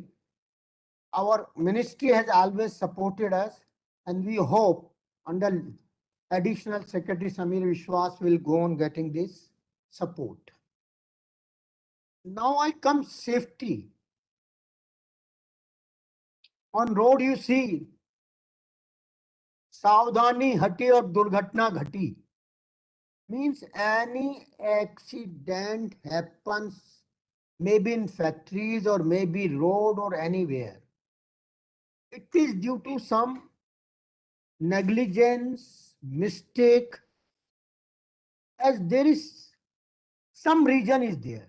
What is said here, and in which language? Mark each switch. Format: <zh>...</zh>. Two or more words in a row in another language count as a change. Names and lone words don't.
<en>Our ministry has always supported us, and we hope under Additional Secretary Samir Vishwas will go on getting this support. Now I come safety. On road you see,</en> <hi>सावधानी हटे और दुर्घटना घटी.</hi> <en>Means any accident happens, maybe in factories or maybe road or anywhere. It is due to some negligence, mistake, as there is some reason is there.</en>